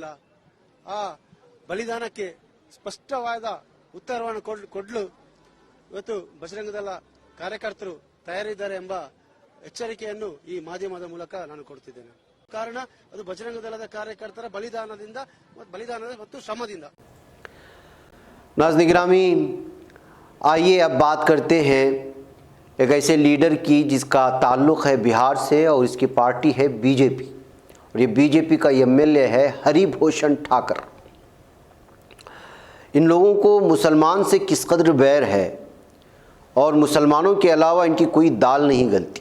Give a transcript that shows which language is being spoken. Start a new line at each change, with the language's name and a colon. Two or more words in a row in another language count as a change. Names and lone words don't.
Kannada: ಆ ಬಲಿದಾನಕ್ಕೆ ಸ್ಪಷ್ಟವಾದ ಉತ್ತರವನ್ನು ಕೊಡಲು ಇವತ್ತು ಬಜರಂಗ ದಳ ಕಾರ್ಯಕರ್ತರು ತಯಾರಿದ್ದಾರೆ ಎಂಬ ಎಚ್ಚರಿಕೆಯನ್ನು ಈ ಮಾಧ್ಯಮದ ಮೂಲಕ ನಾನು ಕೊಡ್ತಿದ್ದೇನೆ. ಕಾರಣ ಅದು ಬಜರಂಗ ದಳದ ಕಾರ್ಯಕರ್ತರ ಬಲಿದಾನದ ಮತ್ತು ಶ್ರಮದಿಂದ.
Hindi: नाज़रीन गिरामी, आइए अब बात करते हैं एक ऐसे लीडर की जिसका ताल्लुक़ है बिहार से और इसकी पार्टी है बीजेपी, और ये बीजेपी का एमएलए है हरिभूषण ठाकर। इन लोगों को मुसलमान से किस कदर बैर है और मुसलमानों के अलावा इनकी कोई दाल नहीं गलती।